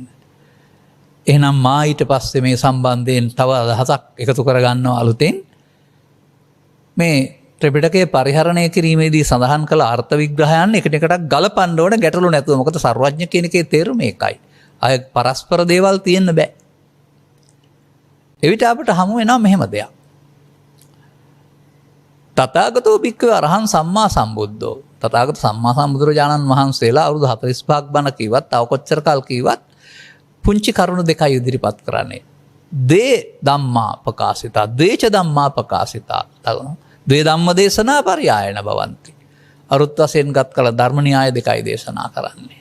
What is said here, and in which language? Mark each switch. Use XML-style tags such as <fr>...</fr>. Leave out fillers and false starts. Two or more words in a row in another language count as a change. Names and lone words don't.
<si>එහෙනම් මා ඊට පස්සේ මේ සම්බන්ධයෙන් තව අදහසක් එකතු කරගන්නවා අලුතෙන්. මේ ත්‍රිපිටකයේ පරිහරණය කිරීමේදී සඳහන් කළ අර්ථ විග්‍රහයන් එකිනෙකට ගලපන්න ඕන ගැටලු නැතුව. මොකද සර්වඥ කියන එකේ තේරුම ඒකයි. අය පරස්පර දේවල් තියෙන්න බෑ. එවිට අපට හමු වෙනවා මෙහෙම දෙයක්.</si> <pi>තථාගතෝ භික්ඛවේ අරහං සම්මා සම්බුද්ධෝ.</pi> <si>තථාගත සම්මා සම්බුදුරජාණන් වහන්සේලා අවුරුදු 45ක් බණ කිව්වත්, තව කොච්චර කල් කිව්වත් පුංචි කරුණු දෙකයි ඉදිරිපත් කරන්නේ.</si> <pi>දේ ධම්මා ප්‍රකාශිතා, දේච ධම්මා ප්‍රකාශිතා. ද්වේ ධම්ම දේශනා පරියායන භවಂತಿ.</pi> <si>අරුත් වශයෙන් ගත් කළ ධර්ම න්‍යාය දෙකයි දේශනා කරන්නේ.</si>